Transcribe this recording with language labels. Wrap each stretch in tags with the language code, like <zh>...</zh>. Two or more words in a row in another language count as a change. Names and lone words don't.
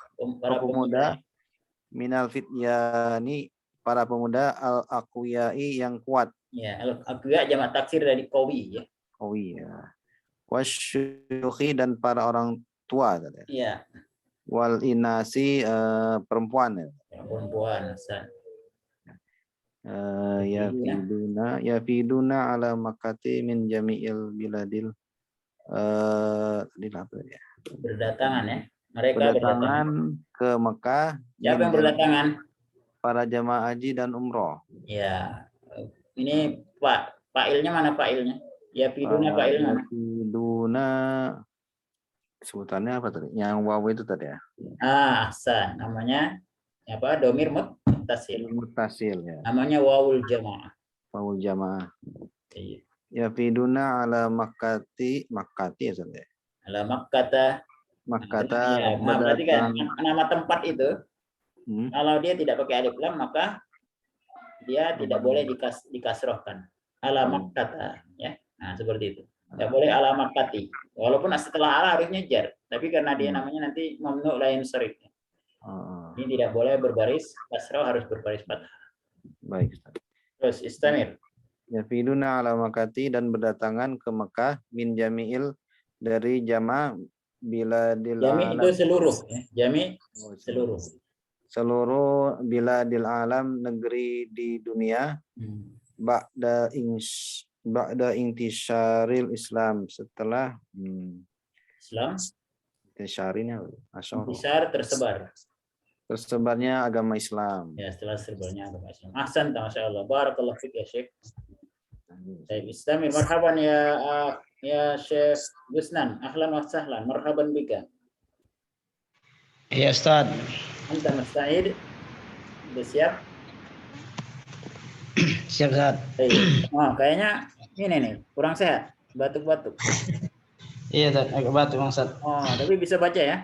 <id>Para pemuda</id> <ar>من الفتيان</ar> <id>para pemuda al-aqwiyai yang kuat. Ya, al-aqwiya jamak taksir dari qawi ya. Qawi ya. Wasyuyukhi dan para orang tua tadi. Iya,</id> <ar>والإناث</ar> <id>perempuan ya. perempuan. Hasan.</id> <ar>يفدون على مكة من جميع البلاد ya.</ar> <id>Berdatangan ya. Mereka Berdatangan ke Mekah. Siapa yang berdatangan? Para jamaah haji dan umroh. Ya. Ini fa'ilnya mana fa'ilnya? Yafiduna fa'ilnya mana? Yafiduna sebutannya apa tadi? Yang waw itu tadi ya. Ahsan. Namanya apa?</id> <ar>ضمير متصل.</ar> <id>Muttasil ya. Namanya</id> <ar>واو الجماعة. واو الجماعة.</ar> <id>Iya.</id> <ar>يفدون على مكة</ar> <id>ya saudara.</id> <ar>على مكة. Makkata.</ar> <id>Nah, berarti kan nama tempat itu kalau dia tidak pakai alif lam maka dia tidak boleh dikasrohkan.</id> <ar>على مكة</ar> <id>ya. Nah, seperti itu. Tidak boleh</id> <ar>على مكة.</ar> <id>Walaupun setelah ala harusnya jar, tapi karena dia namanya nanti</id> <ar>ممنوع لين شريف.</ar> <id>Ini tidak boleh berbaris kasroh, harus berbaris fathah. Baik. Terus istamir.</id> <ar>يفدون على مكة</ar> <id>dan berdatangan ke Mekah</id> <ar>من جميع</ar> <id>dari</id> <ar>جمع البلاد</ar> <id>Jami' itu seluruh ya. Jami' seluruh. Seluruh</id> <ar>بلاد العالم,</ar> <id>negeri di dunia.</id> <ar>بعد انتشار الإسلام,</ar> <id>setelah</id> <ar>Islam</ar> <id>intisyarinya intisyar tersebarnya agama Islam. Ya, setelah tersebarnya agama Islam.</id> <ar>أحسن، ما شاء الله. بارك الله فيك يا شيخ.</ar> <id>Baik, istamir.</id> <ar>مرحبا يا شيخ Gusnan. أهلا وسهلا. مرحبا بك.</ar> <id>Ya Ustaz.</id> <ar>أنت مستعد?</ar> <id>Sudah siap? Siap Ustaz. Oh, kayaknya ini nih, kurang sehat. Batuk-batuk. Iya Ustaz, agak batuk Bang Ustaz. Oh, tapi bisa baca ya?</id>